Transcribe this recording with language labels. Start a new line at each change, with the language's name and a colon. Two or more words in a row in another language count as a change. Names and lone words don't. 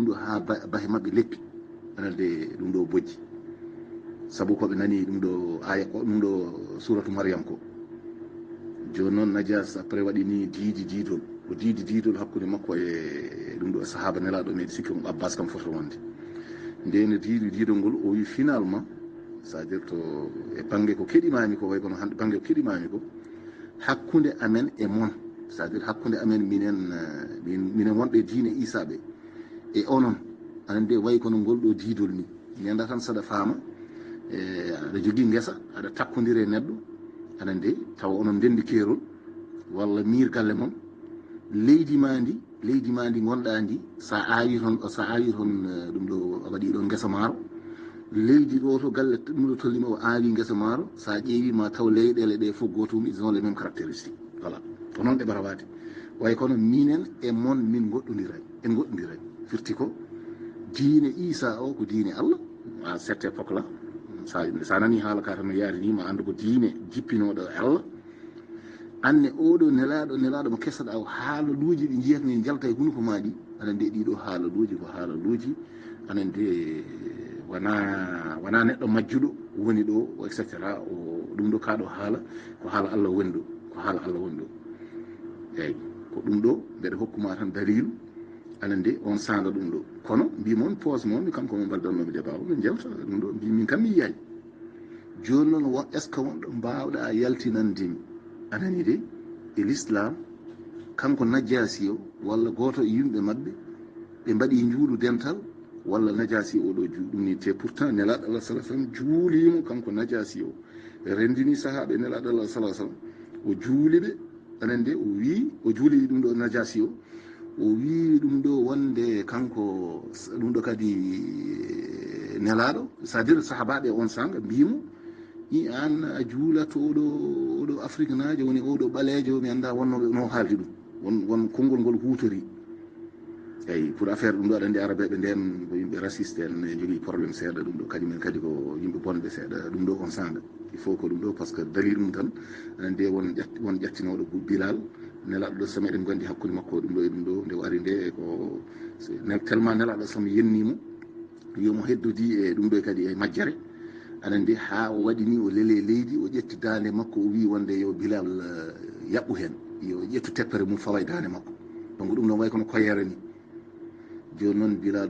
Fula: ɗo ha baahe mabɓe leppi anande ɗum ɗo bojji saabu koɓe nani ɗum ɗo aya ko ɗum ɗo suratu Mariame ko joni noon Najas après waɗini diidol hakkude makko e ɗum ɗo sahaba nelaɗo meɗe sikki on Abbas kam foto wonde ndeni diidol ngol o wi finalement
French: c'est à dire
Fula: to e banggue ko keɗimami ko way kono hande banggue ko keɗimami ko hakkude amen e mon
French: c'est à dire
Fula: hakkude amen minen wonɓe diine Issa ɓe e onon aɗa nde wayi kono ngol ɗo diidol ni mi anda tan saɗa faama aɗa jogii ngesa aɗa takkodiri e neɗɗo aɗa nde tawa onon ndendi keerol walla miir galle mon leydi ma ndi gonɗa ndi sa awi toon ɗum ɗo a waɗi ɗo ngesa maaro leydi ɗo to galle ɗum ɗo tollima o awi ngesa maaro sa ƴeewi ma taw leyɗele ɗe fof gotum
French: ils ont les mêmes caractéristiques voilà
Fula: ko noon ɗe ɓarawade way kono minen e mon min goɗɗodiray firti ko diine Isa o ko diine Allah
French: à cette époque là
Fula: sa nani haala ka tan no yaari ni ma andu ko diine jippinoɗo e Allah anne oɗo nelaɗo mo kesaɗa o haalaluji ɗi jiyata ni jalta e hunuko ma ɗi aɗa nde ɗiɗo haalaluji ko haalaluji aɗa nde wona neɗɗo majjuɗo woni ɗo
Latin: et cetera
Fula: o ɗum ɗo kaɗo haala ko haala Allah woni ɗo eyyi ko ɗum ɗo mbeɗa hokkuma tan dalilu aɗa nde on sanga ɗum ɗo kono mbimon pose momi kanko mo mbaldannomi débat o min jewta ɗum ɗo mbimin kam mi yiyani joni noon
French: est ce que
Fula: wonɗo mbawɗa yaltinandemi anani de e l'islam kanko najjasi o walla goto e yimɓe mabɓe ɓe mbaɗi juuɗu dental walla najasi oɗo ɗum ni te pourtant nelaɗo Allah
Arabic: sallah sallam
Fula: juulimo kanko najasi o rendini sahaɓe nelaɗo Allah
Arabic: sallah sallam
Fula: o juuliɓe anen de o wi o juuli ɗum ɗo najasi o wi ɗum ɗo wonde kanko ɗum ɗo kadi nelaɗo
French: c'est à dire
Fula: sahabaɓe on sanga mbimo i an a juulato oɗo afrique najo woni oɗo ɓalejo mi anda wonnoɓe no haaldi ɗum won konngol ngol huutori eyyi
French: pour affaire
Fula: ɗum ɗo aɗa andi arabeɓe nden ko yimɓe raciste en jogui probléme seeɗa ɗum ɗo kadi men kadi ko yimɓe bonɓe seeɗa ɗum ɗo on sanga
French: il faut
Fula: ko ɗum ɗo
French: par ce que
Fula: dalil ɗum tan aɗa nde won ƴattinoɗo Bilal nelaɗo ɗo so meɗen gondi hakkude makko ɗum ɗo e ɗum ɗo nde wari nde ko tellement nelaɗo somo yennimo yomo heddodi e ɗum ɗo kadi e majjere aɗa nde ha o waɗi ni o leele leydi o ƴetti dande makko o wi wonde yo Bilal yaɓɓu hen yo ƴettu teppere mum fawa e dande makko donc ɗum ɗon way kono koyere ni joni noon Bilal o